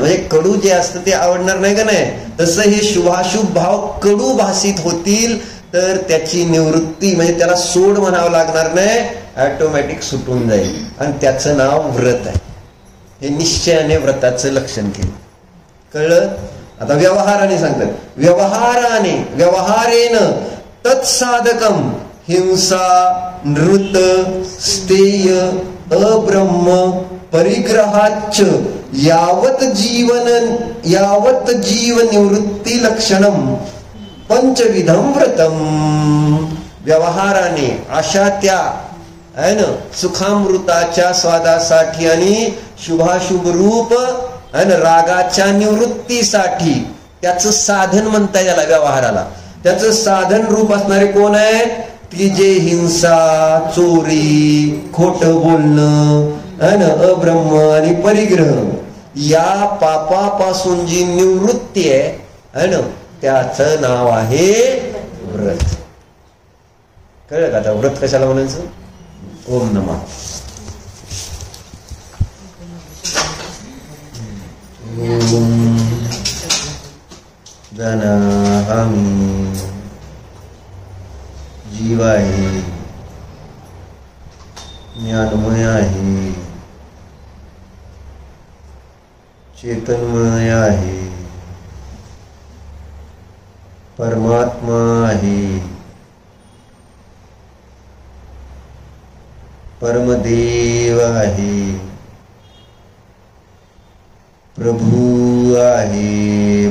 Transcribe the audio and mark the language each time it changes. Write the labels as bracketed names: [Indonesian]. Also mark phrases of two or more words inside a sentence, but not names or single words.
[Marathi] म्हणजे कडू जे असतं ते आवडणार नाही का नाही. तसं हे शुभाशुभ भाव कडू भासित होतील तर त्याची निवृत्ती, म्हणजे त्याला सोड म्हणावं लागणार नाही, ऑटोमॅटिक सुटून जाईल. आणि त्याचं नाव व्रत आहे. हे निश्चयाने व्रताचं लक्षण केलं. कळलं? आता व्यवहाराने सांगतात. [Sanskrit] व्यवहाराने व्यवहारेन तत्साधकम हिंसा नृत स्तेय अब्रह्म परिग्रहाच यावत जीव निवृत्ती लक्षणम पंचविधम व्रतम. [Marathi] व्यवहाराने अशा त्या आहे ना सुखामृताच्या स्वादासाठी आणि शुभाशुभ रूप आहे ना रागाच्या निवृत्तीसाठी त्याचं साधन म्हणता याला व्यवहाराला. त्याचं साधन रूप असणारे कोण आहे की जे हिंसा, चोरी, खोट बोलणं आहे ना, अब्रह्म आणि परिग्रह या पापापासून जी निवृत्ती आहे ना, त्याचं नाव आहे व्रत. कळलं का? आता व्रत कशाला म्हणायचं? [Sanskrit] ओम नमः. [Marathi] जानाहमी जीव आहे, ज्ञानमय आहे, चेतनमय आहे, परमात्मा आहे, परमदेव आहे, प्रभू आहे.